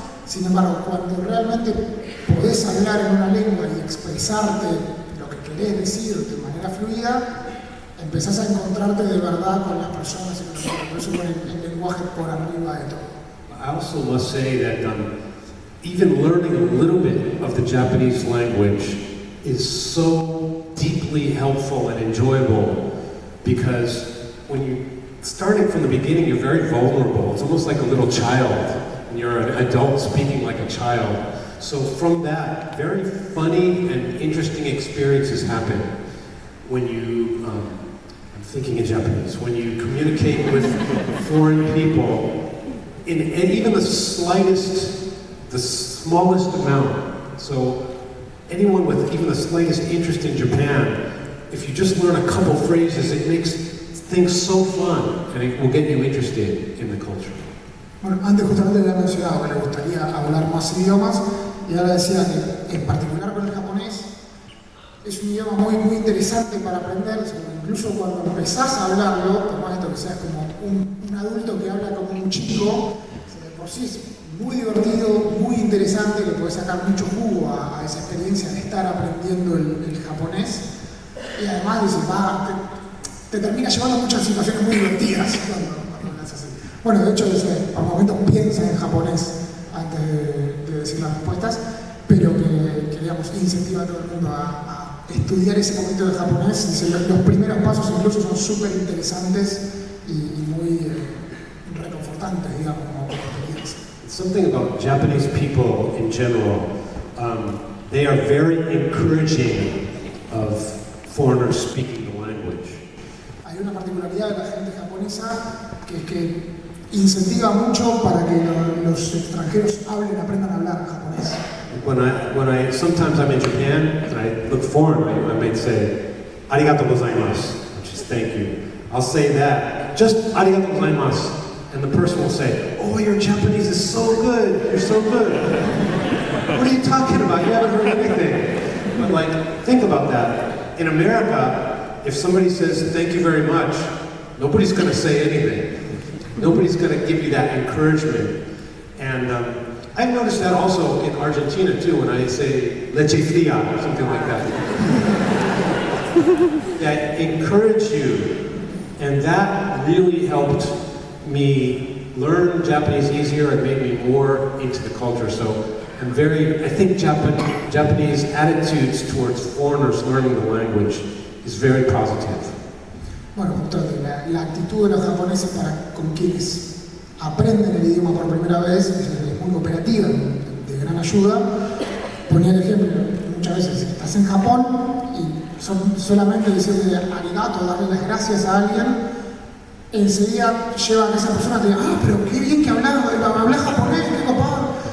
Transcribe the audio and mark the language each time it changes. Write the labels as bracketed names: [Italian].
[Spanish] Sin embargo, cuando realmente podés hablar en una lengua y expresarte lo que querés decir de manera fluida, empezás a encontrarte de verdad con las personas y por eso con el lenguaje por arriba de todo. [English] I also must say that even learning a little bit of the Japanese language is so deeply helpful and enjoyable, because when you start it from the beginning, you're very vulnerable. It's almost like a little child, and you're an adult speaking like a child. So from that, very funny and interesting experiences happen when you, I'm thinking in Japanese, when you communicate with foreign people in even the smallest amount. So anyone with even the slightest interest in Japan, if you just learn a couple phrases, it makes things so fun, and it will get you interested in the culture. [Spanish] Bueno, antes justamente le había mencionado que le gustaría hablar más idiomas, y ahora decía que en particular con el japonés es un idioma muy interesante para aprender. Incluso cuando empezás a hablarlo, tomás esto que seas como un adulto que habla como un chico, de por sí es muy divertido, muy interesante, le podés sacar mucho jugo a esa experiencia de estar aprendiendo el japonés. Y además dices, te termina llevando a muchas situaciones muy divertidas cuando hablas así. Bueno, de hecho, por momentos piensa en japonés antes de decir las respuestas, pero que digamos, incentiva a todo el mundo a estudiar ese momento de japonés. Los primeros pasos incluso son súper interesantes y muy reconfortantes, digamos, como experiencia. [English] Something about Japanese people in general, they are very encouraging of foreigners speaking the language. [Spanish] Hay una particularidad de la gente japonesa que es que incentiva mucho para que los extranjeros aprendan a hablar japonés. [English] Sometimes I'm in Japan and I look foreign, I might say, [Japanese] "Arigatou gozaimasu," [English] which is thank you. I'll say that, just [Japanese] "Arigatou gozaimasu," [English] and the person will say, "Oh, your Japanese is so good, you're so good." What are you talking about? You haven't heard anything. But like, think about that. In America, if somebody says thank you very much, nobody's going to say anything. Nobody's going to give you that encouragement. And I've noticed that also in Argentina too, when I say [Spanish] leche fría [English] or something like that. That encourage you, and that really helped me learn Japanese easier and made me more into the culture. So I think Japanese attitudes towards foreigners learning the language is very positive. [Spanish] Bueno, la actitud de los japoneses con quienes aprenden el idioma por primera vez es muy cooperativa, de gran ayuda. Ponía el ejemplo, muchas veces estás en Japón y solamente decirle arigato, darle las gracias a alguien, enseguida lleva a que esa persona te diga, pero qué bien que hablas japonés, qué copado.